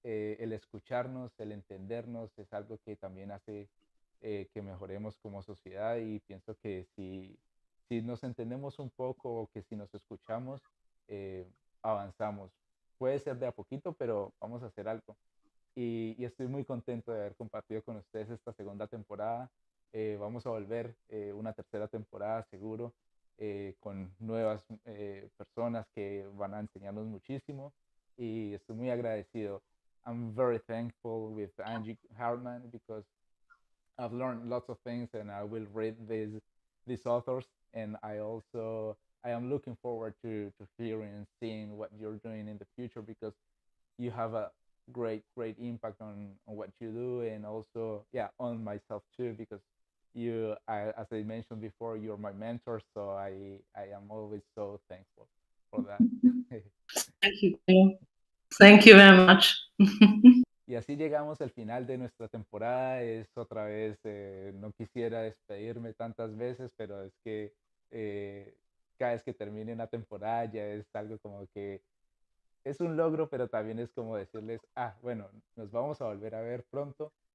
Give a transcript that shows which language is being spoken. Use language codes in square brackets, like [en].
[es] El escucharnos, el entendernos es algo que también hace que mejoremos como sociedad y pienso que si nos entendemos un poco o que si nos escuchamos, avanzamos. Puede ser de a poquito, pero vamos a hacer algo. y estoy muy contento de haber compartido con ustedes esta segunda temporada. Vamos a volver una tercera temporada seguro, con nuevas personas que van a enseñarnos muchísimo y estoy muy agradecido. [en] I'm very thankful with Angie Harman because I've learned lots of things, and I will read these authors. And I am looking forward to hearing and seeing what you're doing in the future, because you have a great impact on what you do, and also, yeah, on myself too, because as I mentioned before, you're my mentor, so I am always so thankful for that. Thank you. Thank you very much. [es] Y así llegamos al final de nuestra temporada. Es otra vez, no quisiera despedirme tantas veces, pero es que eh, cada vez que termine una temporada ya es algo como que es un logro, pero también es como decirles, bueno, nos vamos a volver a ver pronto.